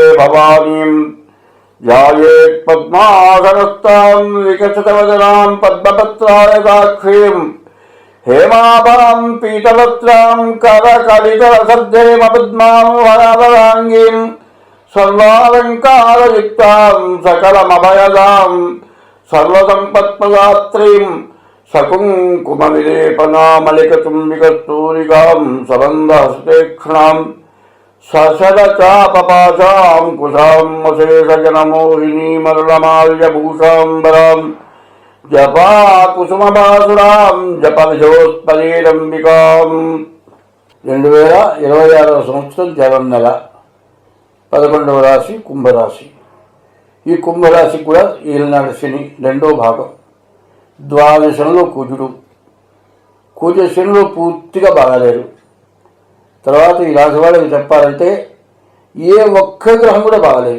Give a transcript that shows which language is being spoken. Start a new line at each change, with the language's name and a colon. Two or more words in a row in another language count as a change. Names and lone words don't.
Sanskrit: भवानीं ध्यायेत् पद्मासनस्तां विकसितवदनां पद्मपत्रायताक्षीं हेमाभां पीतवस्त्रां करकलितरसद्धेमपद्मां वरावराङ्गीं सर्वालङ्कारयुक्तां सकलमभयदां सर्वसम्पत्प्रदात्रीं सकुङ्कुमविलेपनामलिकचुम्बिकस्तूरिकां सबन्धहस्तेक्षणां सशरचापपाशां कुशां अशेषजनमोहिनीमरुणमाल्यभूषाम्बरां जपाकुसुमबासुरां जपविजोत्पलीरम्बिकां
Telugu: 2026 సంవత్సరం జనం నెల 11వ రాశి కుంభరాశి. ఈ కుంభరాశి కూడా ఏలినాడు శని రెండో భాగం. ద్వాదశంలో కుజ శనిలో పూర్తిగా బాగాలేరు. తర్వాత ఈ రాశి వాళ్ళకి చెప్పాలంటే ఏ ఒక్క గ్రహం కూడా బాగాలేదు.